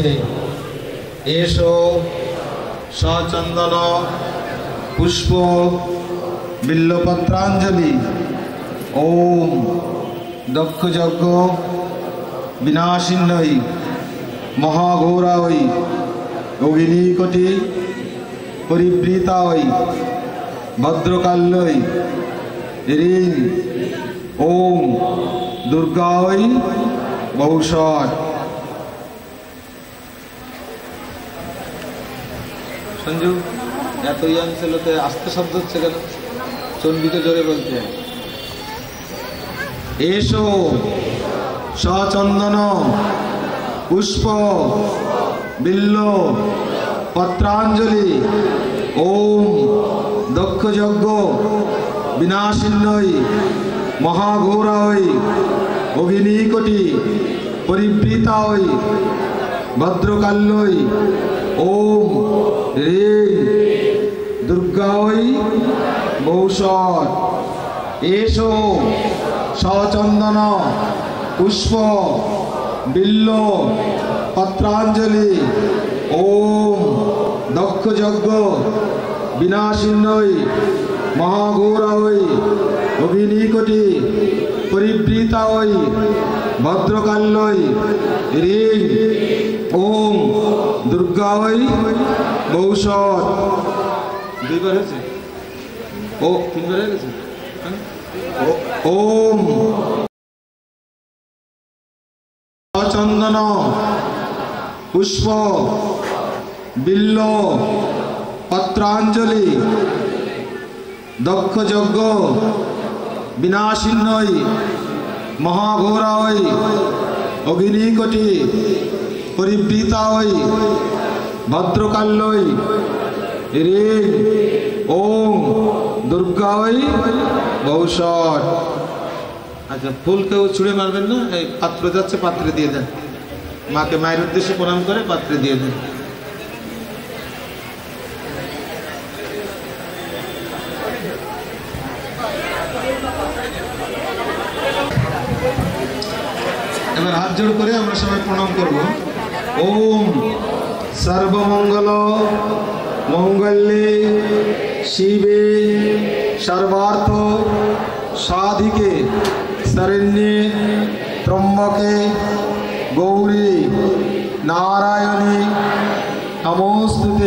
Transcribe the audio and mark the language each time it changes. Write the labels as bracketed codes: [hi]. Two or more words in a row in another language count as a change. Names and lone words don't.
[sa] एषो सचंदन पुष्प बिल्लपत्रांजलि ओम दक्ष यज्ञ विनाशिन्यै महाघोरायै योगिनीकोटि परिवृतायै भद्रकाल्यै ह्रीं ओम दुर्गायै बहुशः। [bn] संजू এত ইয়াং ছেলেতে আস্তে শব্দ হচ্ছে কেন? চন্ডিকে জোরে বলতে হয়। [sa] এসো সচন্দন পুষ্প বিল্ল পত্রাঞ্জলি ওম দক্ষ যজ্ঞ বিনাশিন্যৈ মহাঘোরায় অগ্নিকোটি পরিবৃতায় ভদ্রকাল্যৈ ओम ह्रीं दुर्गायै बहुशः। एषो सचंदन पुष्प बिल्ल पत्रांजलि ओम दक्ष यज्ञ विनाशिन्यै महाघोरायै अग्निकोटि परिवृतायै भद्रकाल्यै ह्रीं ओम दुर्गायै बहुशः। [bn] दुईबार হয়েছে ও তিনবার হয়ে গেছে। [sa] ओम चंदन पुष्प बिल्ल पत्रांजलि दक्ष यज्ञ विनाशिन्यै महाघोरायै अग्निकोटि परिवृतायै भद्रकाल्यै ह्रीं ओम दुर्गायै बहुशः। [bn] আচ্ছা ফুল কেউ ছুঁড়ে মারবেন না, পাত্র যাচ্ছে পাত্রে দিয়ে দেন, মা কে মায়ের উদ্দেশ্য প্রণাম করে পাত্রে দিয়ে দেন। এবার হাত জোড় করে আমরা সবাই প্রণাম করব। [sa] ओम सर्वमंगल मंगल्ये शिवे सर्वार्थ साधिके शरण्ये त्र्यंबके गौरी नारायणी नमोस्तुते।